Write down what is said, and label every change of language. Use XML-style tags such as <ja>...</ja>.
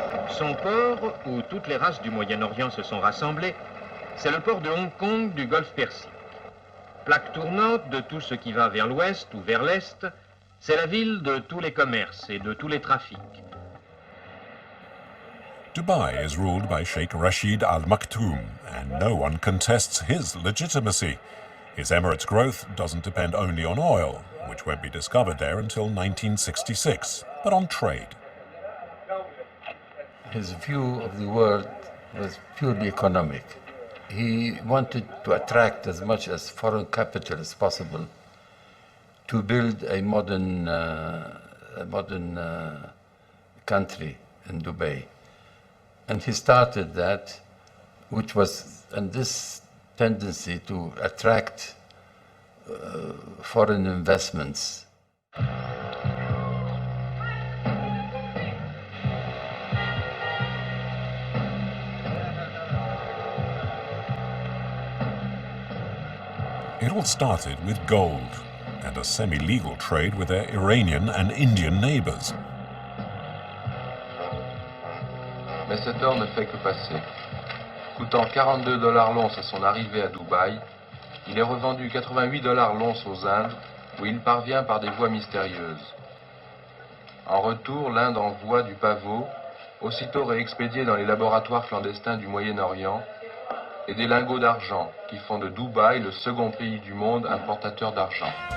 <fr>Son port, où toutes les races du Moyen-Orient se sont rassemblées, c'est le port de Hong Kong du Golfe Persique. Plaque tournante de tout ce qui va vers l'ouest ou vers l'est, c'est la ville de tous les commerces et de tous les trafics.</fr> <en>Dubai is ruled by Sheikh Rashid Al Maktoum, and no one contests his legitimacy. His emirate's growth doesn't depend only on oil, which won't be discovered there until 1966, but on trade. His view of the world was purely economic. He wanted to attract as much as foreign capital as possible to build a modern country in Dubai. And he started that, and this tendency to attract foreign investments. It all started with gold and a semi-legal trade with their Iranian and Indian neighbors.</en> <fr>Mais cet or ne fait que passer. Coûtant 42 $ l'once à son arrivée à Dubaï, il est revendu 88 $ l'once aux Indes, où il parvient par des voies mystérieuses. En retour, l'Inde envoie du pavot, aussitôt réexpédié dans les laboratoires clandestins du Moyen-Orient, et des lingots d'argent, qui font de Dubaï le second pays du monde importateur d'argent.</fr>